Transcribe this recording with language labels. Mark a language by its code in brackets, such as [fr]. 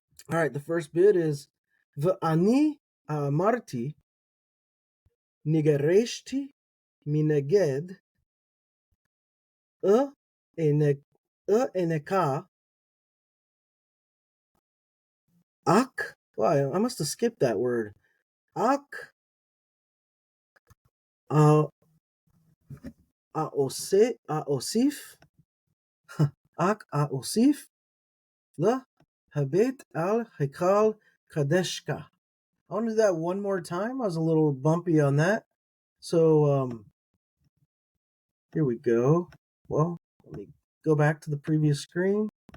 [en] All right, the first bit is [he] v'ani amarti nigareshti mineged eneka ak. [en] Well, I must have skipped that word. Ak [he] ה- האוסיף, האוסיף להביט על היכל קדשך. [en] I want to do that one more time. I was a little bumpy on that. So here we go. Well, let me go back to the previous screen.